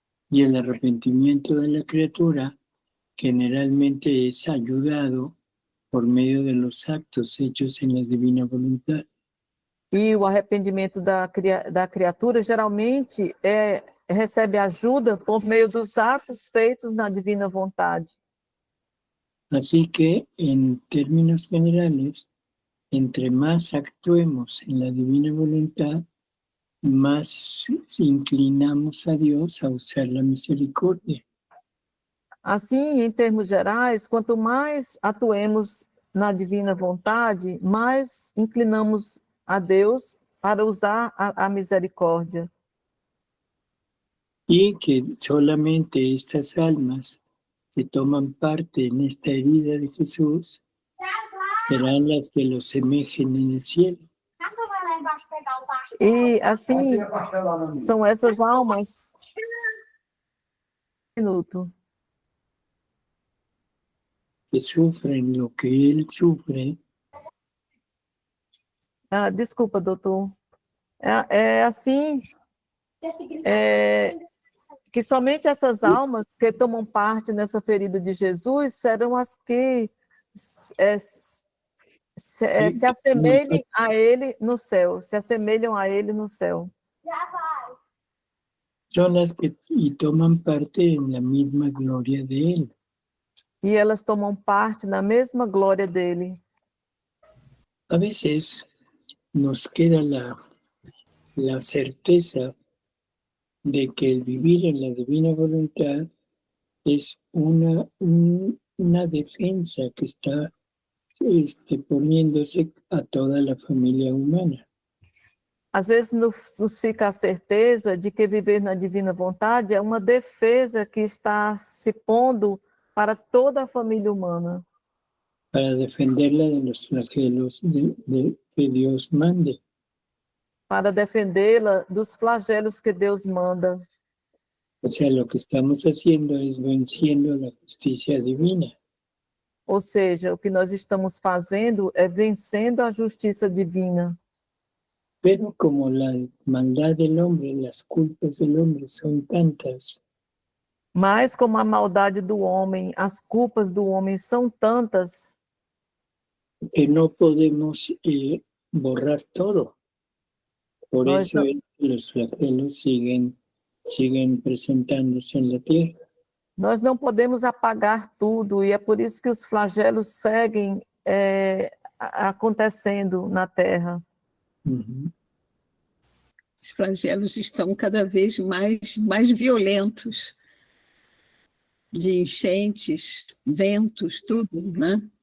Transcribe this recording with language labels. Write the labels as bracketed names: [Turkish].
[Spanish] Y el arrepentimiento de la criatura generalmente es ayudado por medio de los actos hechos en la divina voluntad. [Portuguese] E o arrependimento da criatura geralmente recebe ajuda por meio dos atos feitos na divina vontade. Así que, en términos generales, entre más actuemos en la divina voluntad, más inclinamos a Dios a usar la misericordia. Assim, em termos gerais, quanto mais atuemos na divina vontade, mais inclinamos a Deus para usar a misericórdia. [Spanish] Y que solamente estas almas que toman parte en esta herida de Jesús serán las que lo semejen en el cielo. [Portuguese] E assim, são essas almas. Minuto. [Spanish] Que sufren lo que Él sufre. [Portuguese] Desculpa, doutor. Assim, que somente essas almas que tomam parte nessa ferida de Jesus serão as que se assemelhem a Ele no céu, se assemelham a Ele no céu. [Spanish] Son las que toman parte en la misma gloria de Él. [Portuguese] E elas tomam parte na mesma glória dele. [Spanish] A veces nos queda la certeza de que el vivir en la divina voluntad es una defensa que está poniéndose a toda la familia humana. [Portuguese] Às vezes nos fica a certeza de que viver na divina vontade é uma defesa que está se pondo para toda a família humana. [Spanish] Para defenderla de los flagelos que Dios mande. [Portuguese] Para defendê-la dos flagelos que Deus manda. [Spanish] O sea, lo que estamos haciendo es venciendo la justicia divina. [Portuguese] Ou seja, o que nós estamos fazendo é vencendo a justiça divina. [Spanish] Pero como la maldad del hombre, las culpas del hombre son tantas. [Portuguese] Mas como a maldade do homem, as culpas do homem são tantas, [Spanish] que no podemos borrar todo. Por eso los flagelos siguen presentándose en la tierra. [Portuguese] Nós não podemos apagar tudo, e é por isso que os flagelos seguem acontecendo na terra. Uhum. Os flagelos estão cada vez mais violentos, de enchentes, ventos, tudo, né?